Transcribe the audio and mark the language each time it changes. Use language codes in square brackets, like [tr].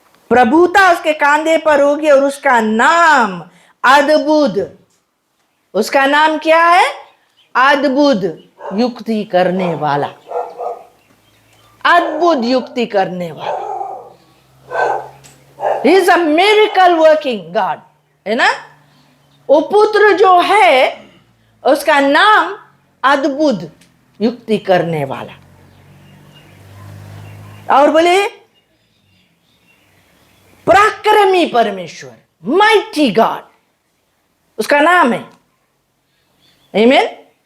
[hi] प्रभुता उसके कांधे पर होगी और उसका नाम अद्भुत। उसका नाम क्या है? अद्भुत युक्ति करने वाला। अद्भुत युक्ति करने वाला। [en] He is a miracle working God, [hi] है ना। वो पुत्र जो है उसका नाम अद्भुत युक्ति करने वाला। और बोले पराक्रमी परमेश्वर, माइटी गॉड, उसका नाम है। आमीन।